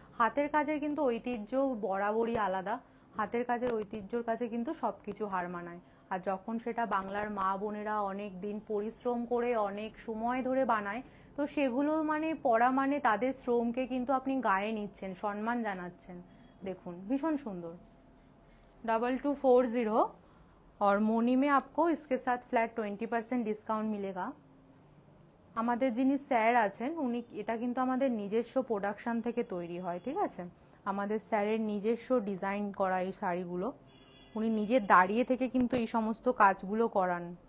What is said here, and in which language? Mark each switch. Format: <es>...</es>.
<bn>হাতের কাজের কিন্তু ঐতিহ্য বরাবরই আলাদা। হাতের কাজের ঐতিহ্যর কাছে কিন্তু সবকিছু হার মানায়। আর যখন সেটা বাংলার মা বোনেরা অনেক দিন পরিশ্রম করে অনেক সময় ধরে বানায়, তো সেগুলো মানে পরা মানে তাদের শ্রমকে কিন্তু আপনি গায়ে নিচ্ছেন, সম্মান জানাচ্ছেন। দেখুন ভীষণ সুন্দর। 2240।</bn> <hi>और मोनी में आपको इसके साथ फ्लैट 20% डिस्काउंट मिलेगा।</hi> <bn>আমাদের যিনি স্যার আছেন উনি, এটা কিন্তু আমাদের নিজস্ব প্রোডাকশন থেকে তৈরি হয়, ঠিক আছে? আমাদের স্যারের নিজস্ব ডিজাইন করা এই শাড়িগুলো, উনি নিজে দাঁড়িয়ে থেকে কিন্তু এই সমস্ত কাজগুলো করান।</bn>